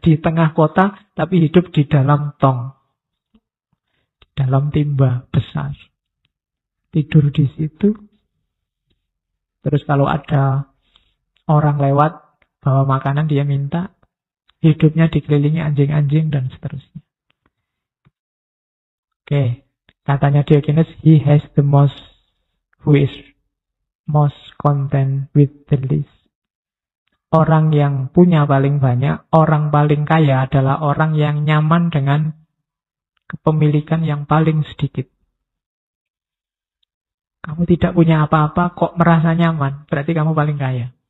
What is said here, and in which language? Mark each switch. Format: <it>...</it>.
<id>Di tengah kota, tapi hidup di dalam tong. Di dalam timba besar. Tidur di situ. Terus kalau ada orang lewat, bawa makanan, dia minta. Hidupnya dikelilingi anjing-anjing dan seterusnya. Oke. Katanya</id> <en>Diogenes, he has the most, who is most content with the least.</en> <id>Orang yang punya paling banyak, orang paling kaya adalah orang yang nyaman dengan kepemilikan yang paling sedikit. Kamu tidak punya apa-apa, kok merasa nyaman, berarti kamu paling kaya.</id>